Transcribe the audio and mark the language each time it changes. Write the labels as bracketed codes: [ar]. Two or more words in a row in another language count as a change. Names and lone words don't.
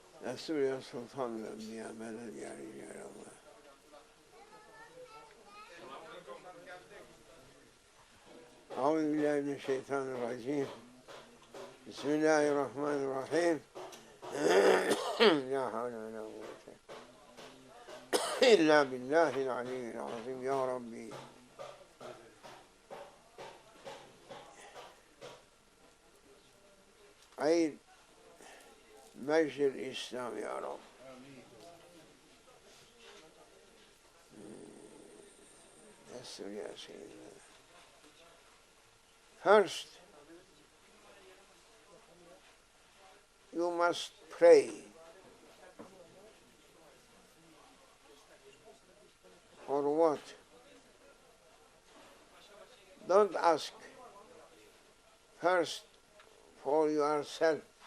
[tr] Resul ya Sultan ve Enbiya Meded ya Rical Allah. [ar] أعوذ بالله من الشيطان الرجيم بسم الله الرحمن الرحيم لا حول ولا قوة إلا بالله العلي العظيم يا ربي عيد مجد الإسلام يا رب. يسر يا سيدنا. [en] First, you must pray for what? Don't ask first for yourself.